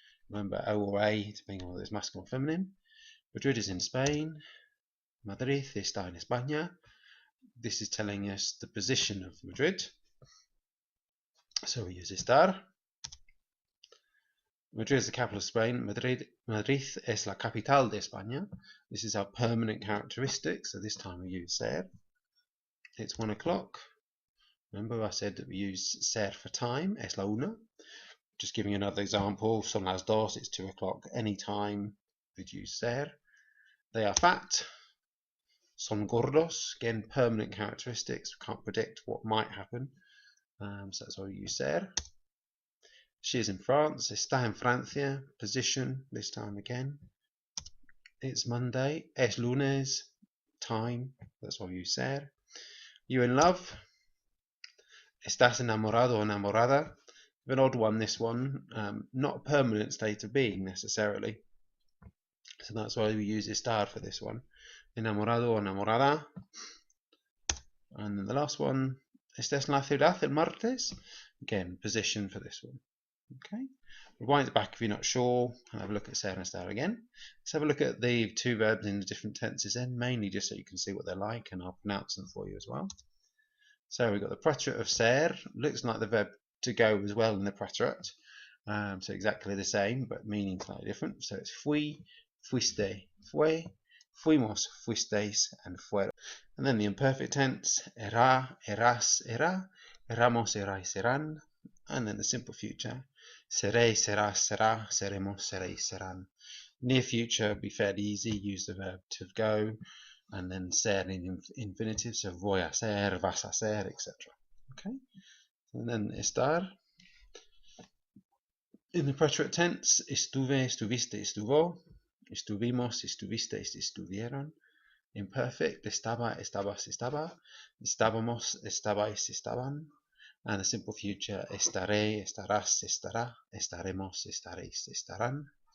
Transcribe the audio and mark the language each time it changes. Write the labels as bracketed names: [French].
[English] Remember O or A, depending on whether it's masculine or feminine. Madrid is in Spain. [Spanish] Madrid está en España. [English] This is telling us the position of Madrid. So we use estar. Madrid is the capital of Spain. [Spanish] Madrid es la capital de España. [English] This is our permanent characteristic, so this time we use ser. It's 1 o'clock. Remember I said that we use ser for time, [Spanish] es la una. [English] Just giving you another example, [Spanish] son las dos, [English] it's 2 o'clock. Anytime, we'd use ser. They are fat. [Spanish] Son gordos, [English] again, permanent characteristics. We can't predict what might happen. So that's why we use ser. She is in France. [Spanish] Está en Francia. [English] Position, this time again. It's Monday. [Spanish] Es lunes. [English] Time, that's why we use ser. You in love. [Spanish] Estás enamorado o enamorada. [English] An odd one, this one. Not a permanent state of being necessarily. So that's why we use estar for this one. [Spanish] Enamorado o enamorada. [English] And then the last one. [Spanish] Estás en la ciudad el martes. [English] Again, position for this one. Okay. Rewind it back if you're not sure, and have a look at ser and estar again. Let's have a look at the two verbs in the different tenses then, mainly just so you can see what they're like, and I'll pronounce them for you as well. So we've got the preterite of ser, looks like the verb to go as well in the preterite, so exactly the same, but meaning slightly different. So it's [Spanish] fui, fuiste, fue, fuimos, fuisteis, and fueron. [English] And then the imperfect tense, [Spanish] era, eras, era, eramos, erais, eran, [English] and then the simple future, [Spanish] seré, serás, será, seremos, seréis, serán. [English] Near future would be fairly easy, use the verb to go, and then ser in infinitive, so [Spanish] voy a ser, vas a ser, [English] etc. Okay, and then estar. In the preterite tense, [Spanish] estuve, estuviste, estuvo, estuvimos, estuvisteis, estuvieron. Imperfect, estaba, estabas, estaba, estábamos, estabais, estaban. [English] And the simple future, [Spanish] estaré, estarás, estará, estaremos, estaréis, estarán.